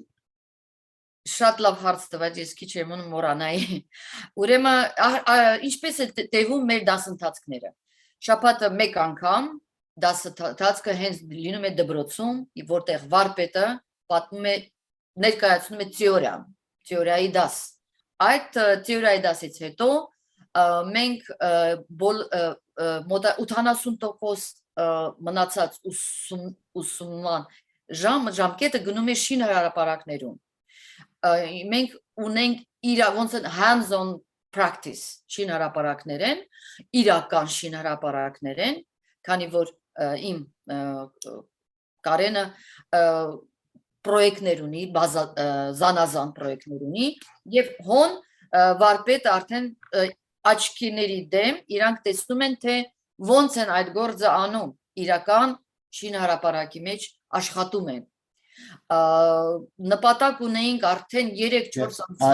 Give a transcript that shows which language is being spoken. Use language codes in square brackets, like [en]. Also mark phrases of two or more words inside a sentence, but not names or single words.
[hy] Շատ լավ հարց տվեց, ես քիչ եմ ունում մոռանայի։ Ուրեմն ինչպես է տևում մեր դասընթացքները։ Շաբաթը մեկ անգամ դասընթացքը հենց լինում է դպրոցում, որտեղ վարպետը պատմում է, ներկայացնում է թեորիայի դաս։ Այդ թեորիայի դասից հետո մենք 80% մնացած ուսումնման ժամկետը գնում է շինհրապարակներում։ Մենք ունենք ոնց են [en] hands-on practice [hy] շինհրապարակներ են, իրական շինհրապարակներ են, քանի որ իմ Կարենը պրոյեկտներ ունի, զանազան պրոյեկտներ ունի եւ հոն վարպետը արդեն աչքիների դեմ իրանք տեսնում են, թե ոնց են այդ գործը անում, իրական շինհրապարակի մեջ աշխատում են։ Նպատակ ունեինք արդեն 3-4 ամսվա։